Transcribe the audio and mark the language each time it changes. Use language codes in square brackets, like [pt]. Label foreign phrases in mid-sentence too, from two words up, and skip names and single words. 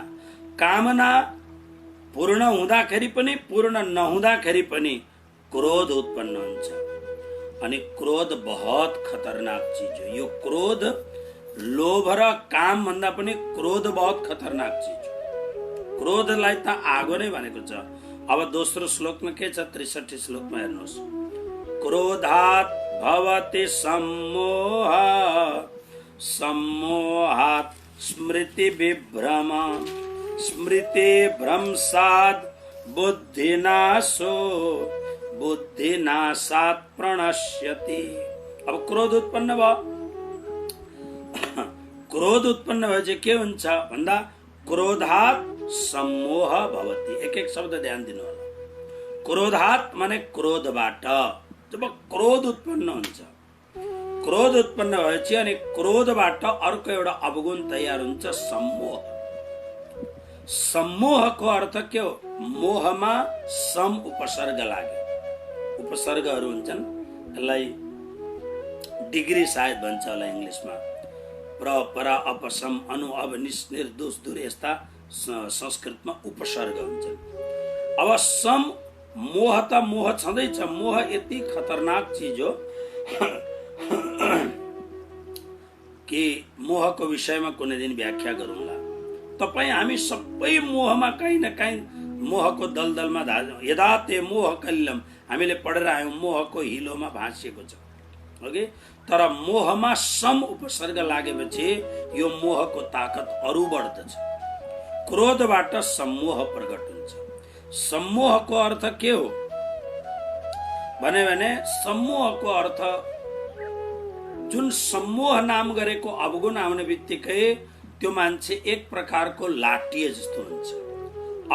[ne] कामना पूर्ण हुँदाखेरि पनि पूर्ण नहुँदाखेरि पनि क्रोध उत्पन्न हुन्छ। अनि क्रोध बहुत खतरनाक चीज हो। यो क्रोध लोभ र काम भन्दा पनि क्रोध बहुत खतरनाक चीज हो। क्रोधलाई त आगो नै भनेको छ। अब दोस्रो श्लोकमा के छ, 63 श्लोकमा हेर्नुहोस्। [sa] क्रोधात् भवति सम्मोह, सम्मोहात् स्मृति विभ्रम, स्मृति भ्रंशात् बुद्धिनाशो, बुद्धिनाशात् प्रणश्यति। [ne] अब क्रोध उत्पन्न भयो। क्रोध उत्पन्न भए चाहिँ के हुन्छ भन्दा [sa] क्रोधात् सम्मोह भवति। [ne] एक शब्द ध्यान दिनु होला। क्रोधात् माने क्रोधबाट। जब क्रोध उत्पन्न हुन्छ, क्रोध उत्पन्न भएपछि अनि क्रोधबाट अर्को एउटा अवगुण तयार हुन्छ, सम्मोह। सम्मोहको अर्थ के हो? मोहमा सम उपसर्ग लाग्यो। उपसर्गहरू हुन्छन्, यसलाई डिग्री सायद भन्छ होला इङ्ग्लिसमा। [sa] प्र, परा, अपसम, अनु, [ne] अब, निस, निर्दोष, दूर, यस्ता संस्कृतमा उपसर्ग हुन्छन्। अब सम, मोह त मोह छँदैछ। मोह यति खतरनाक चिज हो कि मोहको विषयमा कुनै दिन व्याख्या गरौँला। तपाईँ हामी सबै मोहमा कहीँ न कहीँ मोहको दलदलमा [sa] यदा ते मोह कल्लम, [ne] हामीले पढेर आयौँ, मोहको हिलोमा भाँसिएको छ, ओके। तर मोहमा सम उपसर्ग लागेपछि यो मोहको ताकत अरू बढ्दछ। क्रोधबाट सम्मोह प्रकट हुन्छ। सम्मोहको अर्थ के हो भने सम्मोहको अर्थ जुन सम्मोह नाम गरेको अवगुण आउने बित्तिकै त्यो मान्छे एक प्रकारको लाटिए जस्तो हुन्छ।